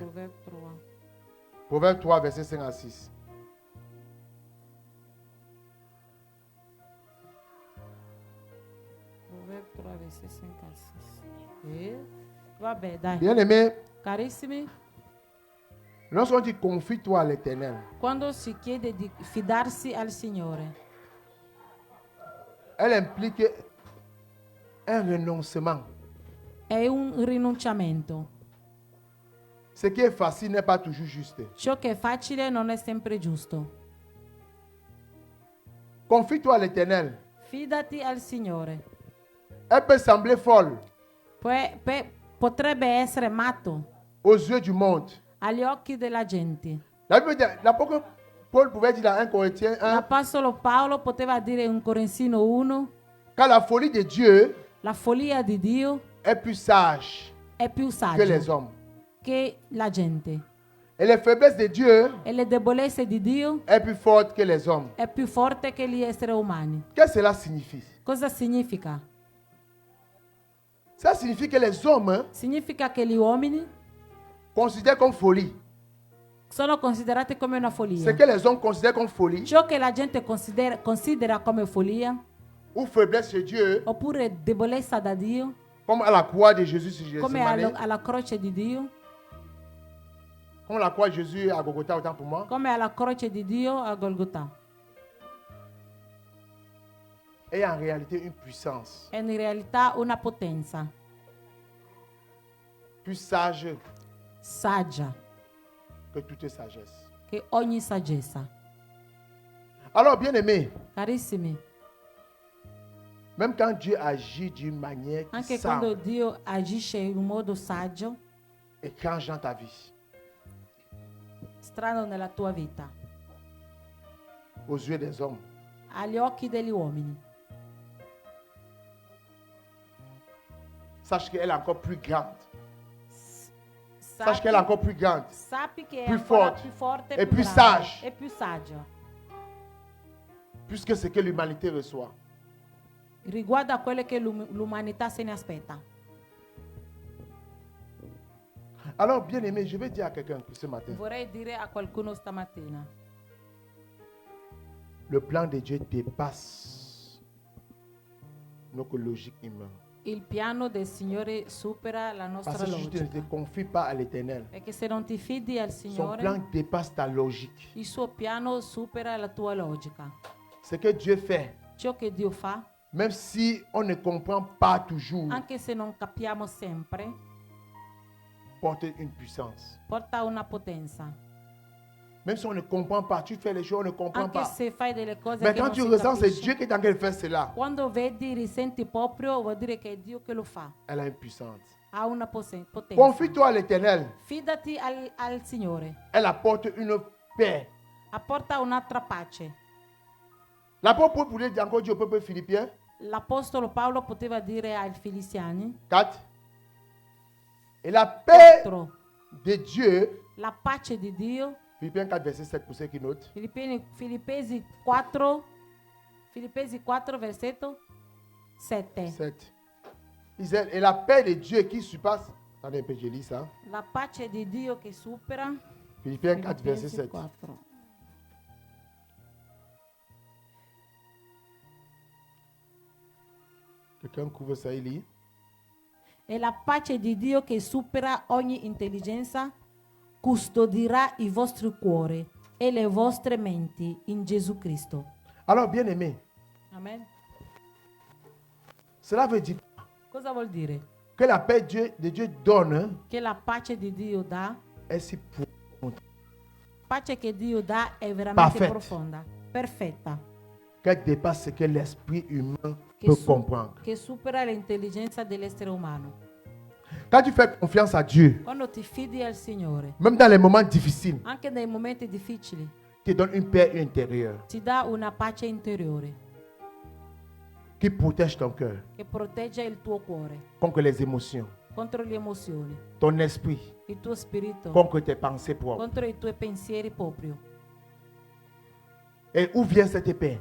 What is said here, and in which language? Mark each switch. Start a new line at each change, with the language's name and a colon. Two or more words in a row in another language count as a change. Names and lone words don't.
Italian: Proverbio 3.
French: Proverbe 3, verset 5 à 6.
Italian: Proverbio 3, versetto 5 a 6. Vabbè, dai.
French: Bien-aimé,
Italian: Carissimi,
French: lorsqu'on dit confie-toi à l'Éternel,
Italian: quando si chiede di fidarsi al Signore,
French: elle implique un renoncement.
Italian: è un rinunciamento.
French: Ce qui est facile n'est pas toujours juste.
Italian: Ciò che è facile non è sempre giusto.
French: Confie-toi à l'Éternel.
Italian: Fidati al Signore.
French: Elle peut sembler folle
Italian: Potrebbe essere matto
French: aux yeux du monde.
Italian: agli occhi della gente.
French: L'apôtre Paul pouvait dire dans 1 Corinthiens 1,
Italian: L'Apostolo Paolo poteva dire in Corinthians 1,
French: car la folie de Dieu
Italian: la follia di Dio
French: est plus sage
Italian: è più
French: que les
Italian: saggio
French: hommes.
Italian: che la gente.
French: Et les faiblesses de Dieu
Italian: E le debolezze di Dio
French: est plus forte que les hommes.
Italian: è più forte che gli esseri umani.
French: Qu'est-ce que cela signifie?
Italian: Cosa significa?
French: Ça signifie que les hommes
Italian: Significa che gli uomini
French: considèrent comme folie.
Italian: sono considerati come una
French: Ce
Italian: follia.
French: que les hommes considèrent comme folie
Italian: Ciò che la gente considera come follia,
French: ou faiblesse de Dieu,
Italian: oppure debolezza da Dio,
French: comme à la croix de Jésus sur
Italian: come
French: Gethsemane,
Italian: alla croce di Dio,
French: comme la croix de Jésus à Golgotha, autant pour moi,
Italian: come alla croce di Dio a Golgotha.
French: est en réalité une puissance
Italian: È in realtà una potenza
French: plus sage
Italian: saggia
French: que toute sagesse.
Italian: che ogni saggezza.
French: Alors, bien aimé,
Italian: Carissimi,
French: même quand Dieu agit d'une manière qui
Italian: anche quando
French: semble
Italian: Dio agisce in un modo saggio,
French: étrange dans ta vie,
Italian: strano nella tua vita,
French: aux yeux des hommes,
Italian: agli occhi degli uomini,
French: sache qu'elle est encore plus grande. Sache
Italian: sappi,
French: qu'elle est encore plus grande.
Italian: sappi che è più ancora forte più forte e più più grande,
French: sage.
Italian: e più saggia.
French: Puisque ce que l'humanité reçoit.
Italian: Riguardo a quelle che l'umanità se ne aspetta.
French: Alors, bien aimé, je vais dire à quelqu'un ce matin,
Italian: Vorrei dire a qualcuno stamattina,
French: le plan de Dieu dépasse notre logique humaine.
Italian: Il piano del Signore supera la nostra
French: Parce que si tu ne
Italian: logica.
French: te confies pas à l'éternel,
Italian: Perché se non ti fidi al
French: son
Italian: Signore,
French: plan dépasse ta logique.
Italian: il suo piano supera la tua logica.
French: Ce que Dieu fait,
Italian: Ciò che Dio fa,
French: même si on ne comprend pas toujours,
Italian: anche se non capiamo sempre,
French: porte une puissance.
Italian: porta una potenza.
French: Même si on ne comprend pas, tu fais les choses, on ne comprend
Italian: Anche
French: pas.
Italian: se fai delle cose
French: Mais
Italian: che
French: quand
Italian: non
French: tu
Italian: si
French: ressens, c'est
Italian: capisce,
French: Dieu qui est en train de faire cela.
Italian: quando vedi, risenti proprio, vuol dire che è Dio che lo fa.
French: Elle a une puissance.
Italian: Ha una potenza.
French: Confie-toi à l'éternel.
Italian: Fidati al Signore.
French: Elle apporte une paix.
Italian: Apporta un'altra pace.
French: L'apôtre Paul pouvait dire encore Dieu au peuple philippien.
Italian: L'Apostolo Paolo poteva dire ai Filissiani 4.
French: Et la paix 4. de Dieu,
Italian: La pace di Dio.
French: Philippiens 4, verset 7 pour ceux qui notent.
Italian: Filippesi 4, versetto 7. 7.
French: Il disait, et la paix de Dieu qui surpasse. Attendez un peu, je lis ça.
Italian: La pace di Dio che supera.
French: Philippiens 4, verset
Italian: Filippesi
French: 7.
Italian: 4.
French: Quelqu'un couvre ça, il lit.
Italian: E la pace di Dio che supera ogni intelligenza custodirà i vostri cuori e le vostre menti in Gesù Cristo.
French: Alors, bien aimé,
Italian: Amen.
French: cela veut dire
Italian: Cosa vuol dire?
French: que la paix de Dieu donne
Italian: Che la pace di Dio dà,
French: est si profonde
Italian: pace che Dio dà è veramente Perfetta. profonda, perfetta,
French: qu'elle dépasse ce que l'esprit humain
Italian: che,
French: peut comprendre.
Italian: che supera l'intelligenza dell'essere umano.
French: Quand tu fais confiance à Dieu,
Italian: Quando ti fidi al Signore,
French: même dans les moments difficiles,
Italian: anche nei momenti difficili,
French: tu donnes une paix intérieure
Italian: ti dà una pace interiore
French: qui protège ton cœur
Italian: che protegge il tuo cuore
French: contre les émotions,
Italian: contro le emozioni,
French: ton esprit
Italian: il tuo spirito
French: contre tes pensées propres.
Italian: contro i tuoi pensieri proprio.
French: Et où vient cette paix?